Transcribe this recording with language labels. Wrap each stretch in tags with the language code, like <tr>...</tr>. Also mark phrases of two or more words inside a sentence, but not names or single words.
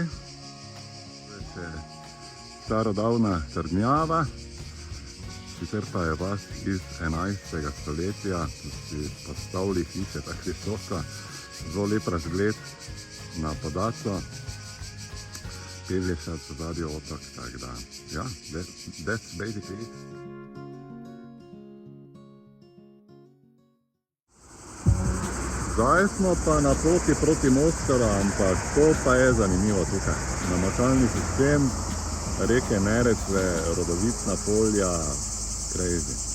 <sl>Zdaj je starodavna trdnjava, sicer pa je vas iz 11. stoletja, ki postavili hiše tako visoko, zelo lep razgled na Podaco, Pelješac, zadnji otok, tako da, ja,</sl> <en>that's basically it.</en> <sl>Zdaj smo pa na poti proti Mostaru, ampak to pa je zanimivo tukaj. Namakalni sistem, reke Neretve, rodovitna polja, crazy.</sl>